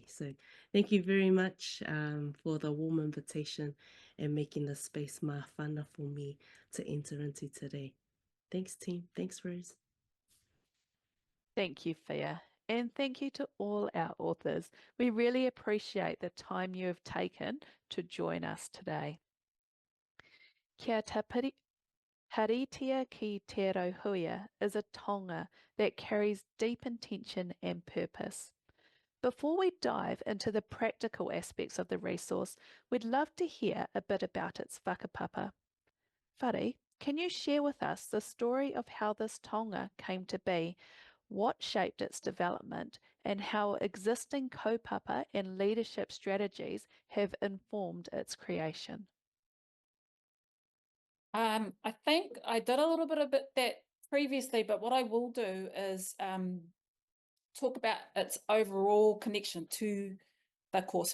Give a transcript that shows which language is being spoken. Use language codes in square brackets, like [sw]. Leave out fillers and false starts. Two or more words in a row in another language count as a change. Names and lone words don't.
[en] So thank you very much for the warm invitation and making the space more whana for me to enter into today. Thanks, team. Thanks, Rose. Thank you, Fia. And thank you to all our authors. We really appreciate the time you have taken to join us today. Kia Tīparetia ki te Rauhuia is a tonga that carries deep intention and purpose. Before we dive into the practical aspects of the resource, we'd love to hear a bit about its whakapapa. Whare, can you share with us the story of how this tonga came to be, what shaped its development, and how existing kaupapa and leadership strategies have informed its creation? I think I did a little bit of that previously, but what I will do is talk about its overall connection to the course.